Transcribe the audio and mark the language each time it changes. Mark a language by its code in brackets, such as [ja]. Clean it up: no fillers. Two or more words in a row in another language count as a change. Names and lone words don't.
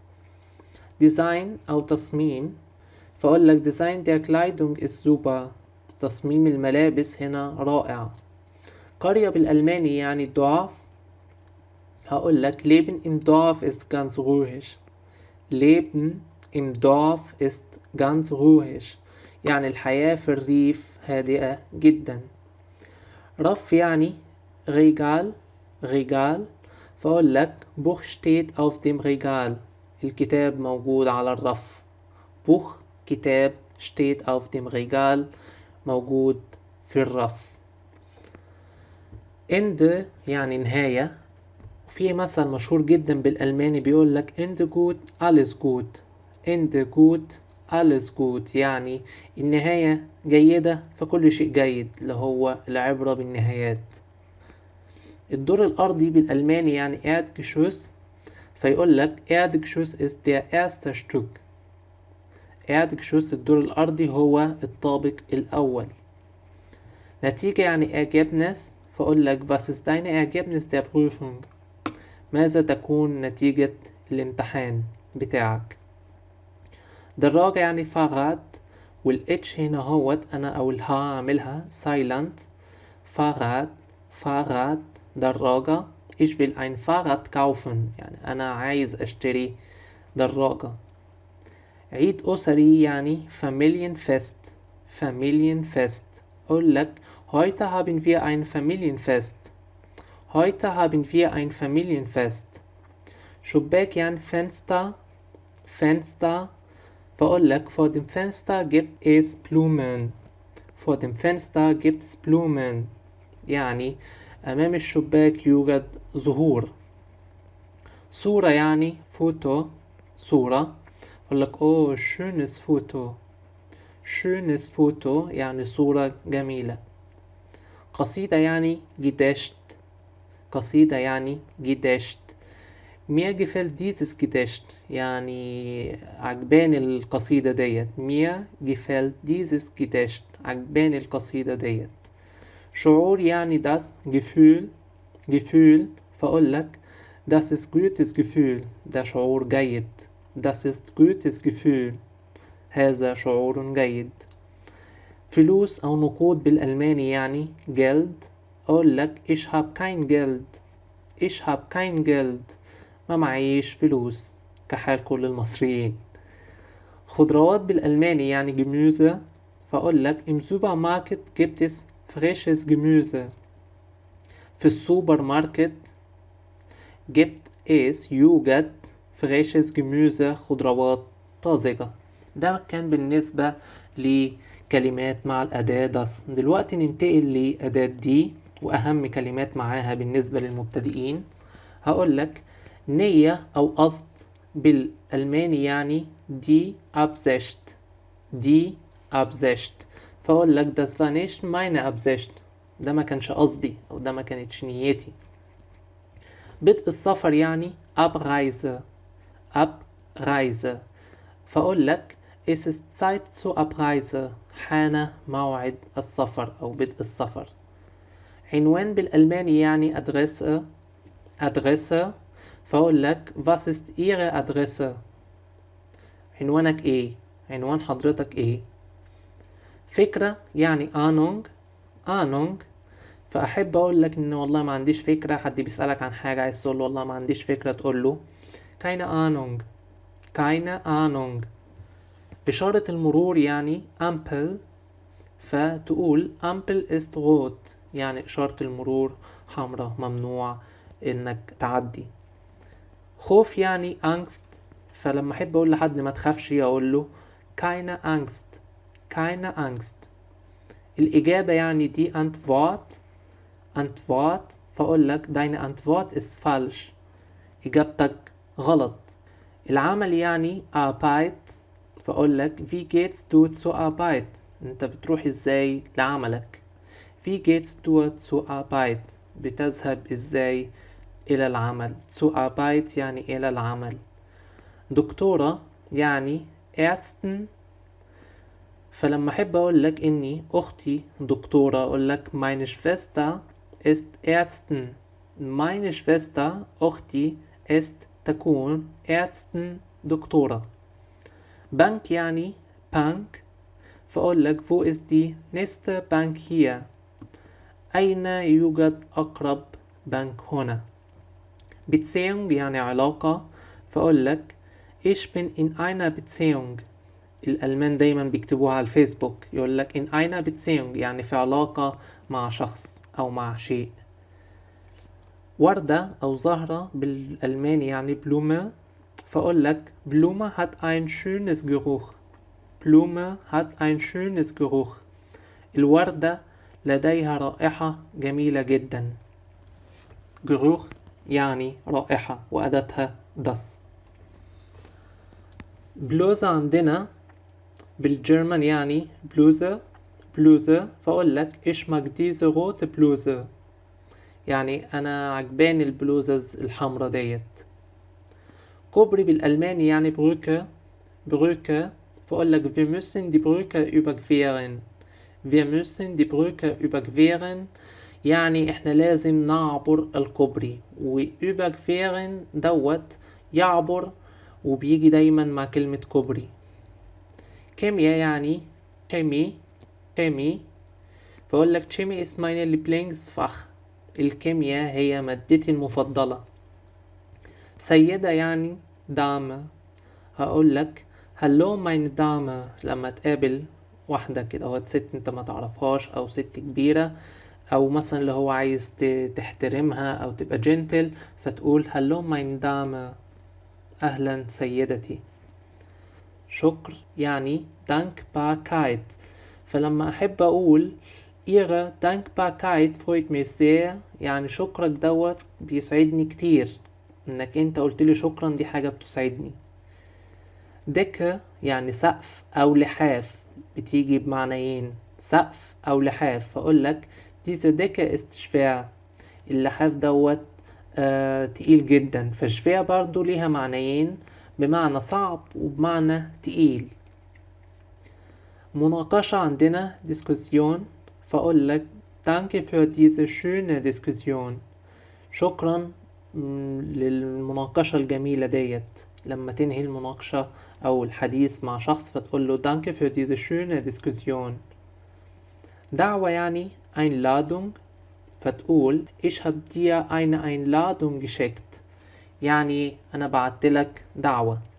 [ar] ديزاين أو تصميم، فأقول لك [de] Design der Kleidung ist super. [ar] تصميم الملابس هنا رائع. قرية بالألماني يعني Dorf، هقول لك [de] Leben im Dorf ist ganz ruhig. Leben im Dorf ist ganz ruhig [ar] يعني الحياة في الريف هادئة جدا. رف يعني [de] Regal Regal، [ar] فأقول لك [de] Buch steht auf dem Regal [ar] الكتاب موجود على الرف. [de] Buch كتاب steht auf dem Regal [ar] موجود في الرف. Ende يعني نهاية. في مثل مشهور جدا بالألماني بيقول لك [de] Ende gut alles gut. Ende gut alles gut [ar] يعني النهاية جيدة فكل شيء جيد، اللي هو العبرة بالنهايات. الدور الأرضي بالألماني يعني Erdgeschoss، فيقول لك [de] Erdgeschoss ist der erste Stück. [ar] Erdgeschoss الدور الأرضي هو الطابق الأول. نتيجة يعني [de] Ergebnis، [ar] فأقول لك [de] was ist deine Ergebnis der Prüfung؟ [ar] ماذا تكون نتيجة الامتحان بتاعك؟ دراجة يعني Fahrrad، والاتش هنا هوت أنا أو الها أعملها silent. [de] Fahrrad Fahrrad دراجة. Ich will ein Fahrrad kaufen [ar] يعني أنا عايز أشتري دراجة. عيد أسري يعني Familienfest. [de] Familienfest [ar] أقول لك [de] heute haben wir ein Familienfest. Heute haben wir ein Familienfest. [ar] شباك يعني [de] Fenster. Fenster [ar] فأقول لك [de] vor dem Fenster gibt es Blumen. Vor dem Fenster gibt es Blumen [ar] يعني أمام الشباك يوجد زهور. صورة يعني فوتو. صورة أقول لك [de] oh schönes Foto. schönes Foto [ar] يعني صورة جميلة. قصيدة يعني Gedicht. قصيدة يعني Gedicht. [de] mir gefällt dieses Gedicht [ar] يعني عجباني القصيدة ديت. [de] mir gefällt dieses Gedicht [ar] عجباني القصيدة ديت. شعور يعني [de] das Gefühl. Gefühl [ar] فأقول لك [de] das ist gutes Gefühl [ar] ده شعور جيد. [de] das ist gutes Gefühl [ar] هذا شعور جيد. فلوس أو نقود بالألماني يعني Geld. أقول لك [de] ich hab kein Geld. ich hab kein Geld [ar] ما معيش فلوس كحال كل المصريين. خضروات بالألماني يعني [de] Gemüse، [ar] فأقول لك [de] im Supermarkt gibt es frisches Gemüse. [ar] في السوبر ماركت [de] gibt es [ar] يوجد [de] frisches Gemüse [ar] خضروات طازجة. ده كان بالنسبة لكلمات مع الأداة das. دلوقتي ننتقل لأداة دي وأهم كلمات معاها بالنسبة للمبتدئين. هقول لك نية أو قصد بالألماني يعني die Absicht. [de] die Absicht [ar] فأقول لك [de] das war nicht meine Absicht [ar] ده ما كانش قصدي أو ده ما كانتش نيتي. بدء السفر يعني Abreise. Abreise فأقول لك [de] es ist Zeit zur Abreise [ar] حان موعد السفر أو بدء السفر. عنوان بالألماني يعني Adresse. [de] Adresse [ar] فأقول لك [de] was ist Ihre Adresse؟ [ar] عنوانك ايه؟ عنوان حضرتك ايه؟ فكرة يعني Ahnung. Ahnung فأحب أقول لك إن والله ما عنديش فكرة. حد بيسألك عن حاجة عايز تقول له والله ما عنديش فكرة، تقول له [de] keine Ahnung. keine Ahnung. [ar] إشارة المرور يعني Ampel، فتقول [de] Ampel ist rot [ar] يعني إشارة المرور حمراء ممنوع إنك تعدي. خوف يعني Angst، فلما أحب أقول لحد ما تخافش أقول له [de] keine Angst. keine Angst. [ar] الإجابة يعني دي Antwort. [de] Antwort [ar] فأقول لك [de] deine Antwort ist falsch [ar] إجابتك غلط. [de] العمل يعني Arbeit، فأقول لك wie gehst du zur Arbeit؟ [ar] أنت بتروح إزاي لعملك. [de] wie gehst du zur Arbeit؟ [ar] بتذهب إزاي إلى العمل. [de] zur Arbeit [ar] يعني إلى العمل. دكتورة يعني Ärztin، فلما أحب أقول لك إني أختي دكتورة أقول لك [de] meine Schwester ist Ärztin. meine Schwester أختي ist تكون Ärztin دكتورة. [ar] بنك يعني [de] Bank، [ar] فأقول لك [de] wo ist die nächste Bank hier؟ [ar] أين يوجد أقرب بنك هنا. [de] Beziehung [ar] يعني علاقة، فأقول لك [de] ich bin in einer Beziehung. [ar] الألمان دايما بيكتبوها على الفيسبوك يقول لك [de] in einer Beziehung [ar] يعني في علاقة مع شخص أو مع شيء. وردة أو زهرة بالألماني يعني Blume، فأقول لك [de] Blume hat ein schönes Geruch. Blume hat ein schönes Geruch [ar] الوردة لديها رائحة جميلة جدا. جروخ يعني رائحة وأداتها das. بلوزة عندنا بالجرمان يعني بلوزة، فأقول لك [de] Ich mag diese rote Bluse, [ar] يعني أنا عجباني البلوزة الحمرا ديت. كوبري بالألماني يعني بروكة، فأقول لك [de] wir müssen die Brücke überqueren. wir müssen die Brücke überqueren [ar] يعني إحنا لازم نعبر الكوبري، و überqueren دوت يعبر، وبيجي دايما مع كلمة كوبري. كيمياء يعني شيمي، فأقول لك [de] Chemie ist meine Lieblingsfach. [ar] الكيمياء هي مادتي المفضلة. سيدة يعني دامة، هقول لك [de] Hallo meine Dame [ar] لما تقابل واحدة كده، هو ست انت ما تعرفهاش او ست كبيرة، او مثلا اللي هو عايز تحترمها او تبقى جنتل، فتقول [de] Hallo meine Dame, [ar] اهلا سيدتي. شكر يعني dankbarkeit، فلما احب اقول [de] ihre dankbarkeit freut mich sehr [ar] يعني شكرك دوت بيسعدني كتير، انك انت قلت لي شكرا دي حاجة بتسعدني. دكة يعني سقف او لحاف، بتيجي بمعنيين سقف او لحاف، فاقول لك [de] diese Decke ist schwer، [ar] اللحاف دوت تقيل جدا، فشفية برضو ليها معنيين، بمعنى صعب وبمعنى تقيل. مناقشة عندنا discussion، فأقول لك [de] danke für diese schöne Diskussion، [ar] شكرا للمناقشة الجميلة ديت. لما تنهي المناقشة أو الحديث مع شخص فتقول له [de] danke für diese schöne Diskussion. [ar] دعوة يعني [de] Einladung، فتقول ich hab dir eine Einladung geschickt، [ar] يعني أنا بعتلك دعوة.